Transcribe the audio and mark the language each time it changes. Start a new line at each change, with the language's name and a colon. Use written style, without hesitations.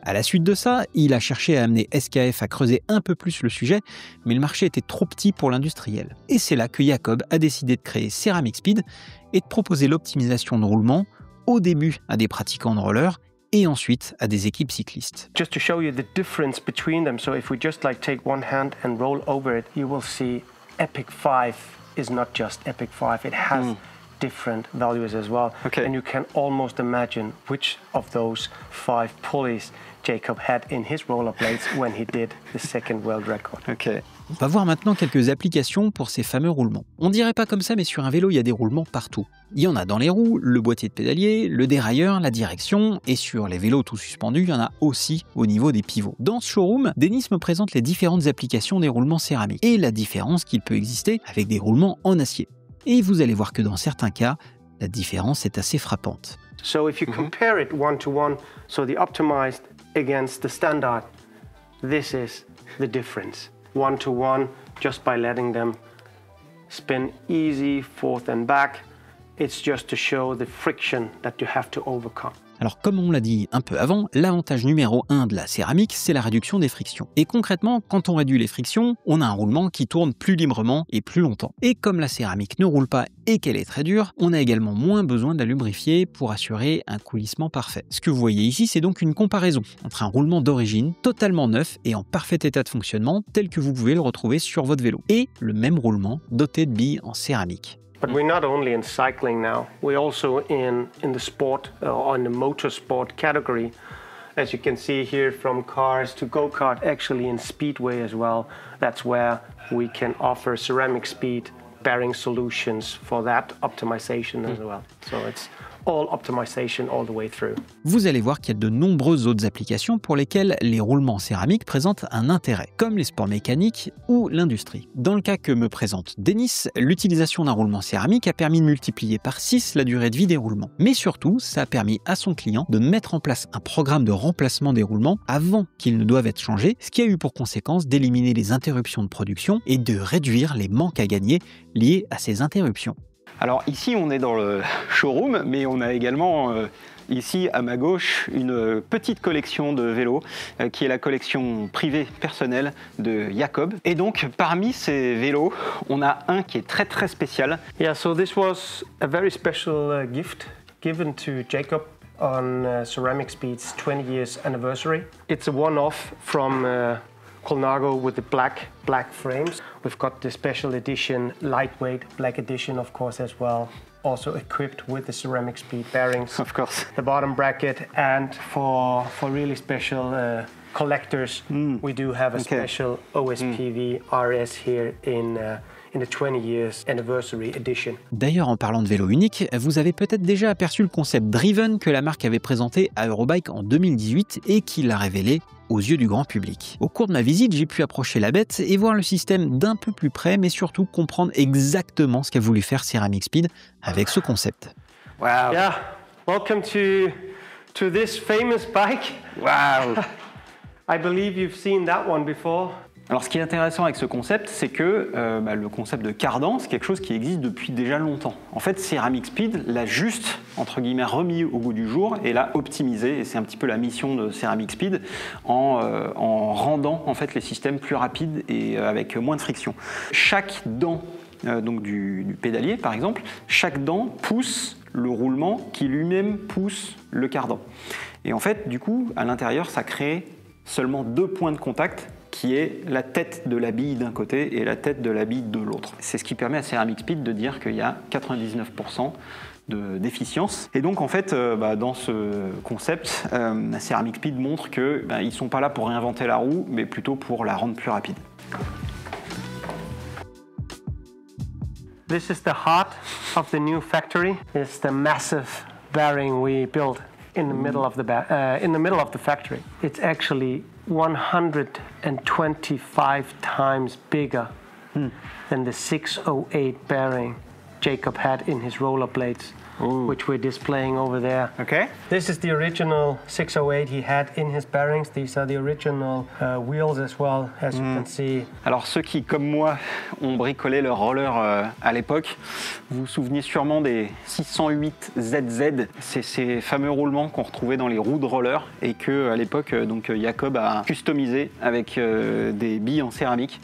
French: À la suite de ça, il a cherché à amener SKF à creuser un peu plus le sujet, mais le marché était trop petit pour l'industriel. Et c'est là que Jacob a décidé de créer Ceramic Speed et de proposer l'optimisation de roulement au début à des pratiquants de roller et ensuite à des équipes cyclistes.
English: Just to show you the difference between them, so if we just take one hand and roll over it, you will see Epic 5 is not just Epic 5, it has different values as well. Okay. And you can almost imagine which of those 5 pulleys Jacob had in his rollerblades when he did the second world record. Okay.
French: On va voir maintenant quelques applications pour ces fameux roulements. On dirait pas comme ça, mais sur un vélo, il y a des roulements partout. Il y en a dans les roues, le boîtier de pédalier, le dérailleur, la direction, et sur les vélos tout suspendus, il y en a aussi au niveau des pivots. Dans ce showroom, Denis me présente les différentes applications des roulements céramiques et la différence qu'il peut exister avec des roulements en acier. Et vous allez voir que dans certains cas, la différence est assez frappante. So if you compare it one to one, so the optimized against the standard, this is the difference. One to one, just by letting them spin easy forth and back, it's just to show the friction that you have to overcome. Alors comme on l'a dit un peu avant, l'avantage numéro 1 de la céramique, c'est la réduction des frictions. Et concrètement, quand on réduit les frictions, on a un roulement qui tourne plus librement et plus longtemps. Et comme la céramique ne roule pas et qu'elle est très dure, on a également moins besoin de la lubrifier pour assurer un coulissement parfait. Ce que vous voyez ici, c'est donc une comparaison entre un roulement d'origine, totalement neuf et en parfait état de fonctionnement, tel que vous pouvez le retrouver sur votre vélo, et le même roulement doté de billes en céramique.
English: But we're not only in cycling now, we're also in the sport or in the motorsport category. As you can see here, from cars to go-kart, actually in speedway as well. That's where we can offer Ceramic Speed bearing solutions for that optimization as well. So it's all optimization all the way through.
French: Vous allez voir qu'il y a de nombreuses autres applications pour lesquelles les roulements céramiques présentent un intérêt, comme les sports mécaniques ou l'industrie. Dans le cas que me présente Denis, l'utilisation d'un roulement céramique a permis de multiplier par 6 la durée de vie des roulements. Mais surtout, ça a permis à son client de mettre en place un programme de remplacement des roulements avant qu'ils ne doivent être changés, ce qui a eu pour conséquence d'éliminer les interruptions de production et de réduire les manques à gagner liés à ces interruptions. Alors ici, on est dans le showroom, mais on a également ici à ma gauche une petite collection de vélos qui est la collection privée personnelle de Jacob. Et donc parmi ces vélos, on a un qui est très très spécial.
English: Yeah, so this was a very special gift given to Jacob on Ceramic Speed's 20 years anniversary. It's a one-off from Colnago with the black frames. We've got the special edition, lightweight black edition of course as well. Also equipped with the Ceramic Speed bearings. Of course. The bottom bracket, and for really special collectors, we do have a special OSPV RS here in the 20 years anniversary edition.
French: D'ailleurs, en parlant de vélo unique, vous avez peut-être déjà aperçu le concept Driven que la marque avait présenté à Eurobike en 2018 et qui l'a révélé aux yeux du grand public. Au cours de ma visite, j'ai pu approcher la bête et voir le système d'un peu plus près, mais surtout comprendre exactement ce qu'a voulu faire Ceramic Speed avec ce concept.
English: Wow. Yeah, welcome to this famous bike. Wow. I believe you've seen that one before.
French: Alors ce qui est intéressant avec ce concept, c'est que le concept de cardan, c'est quelque chose qui existe depuis déjà longtemps. En fait, Ceramic Speed l'a juste, entre guillemets, remis au goût du jour et l'a optimisé. Et c'est un petit peu la mission de Ceramic Speed en rendant en fait les systèmes plus rapides et avec moins de friction. Chaque dent donc du pédalier, par exemple, chaque dent pousse le roulement qui lui-même pousse le cardan. Et en fait, du coup, à l'intérieur, ça crée seulement 2 points de contact qui est la tête de la bille d'un côté et la tête de la bille de l'autre. C'est ce qui permet à Ceramic Speed de dire qu'il y a 99% d'efficience. Et donc en fait, dans ce concept, Ceramic Speed montre qu'ils ne sont pas là pour réinventer la roue, mais plutôt pour la rendre plus rapide.
English: This is the heart of the new factory. It's the massive bearing we built in the middle of the factory. It's actually 125 times bigger than the 608 bearing Jacob had in his rollerblades, which we're displaying over there. Okay. This is the original 608 he had in his bearings. These are the original wheels as well, as you can see.
French: Alors ceux qui, comme moi, ont bricolé leur roller à l'époque, vous vous souvenez sûrement des 608 ZZ. C'est ces fameux roulements qu'on retrouvait dans les roues de roller et que à l'époque Jacob a customisé avec des billes en céramique.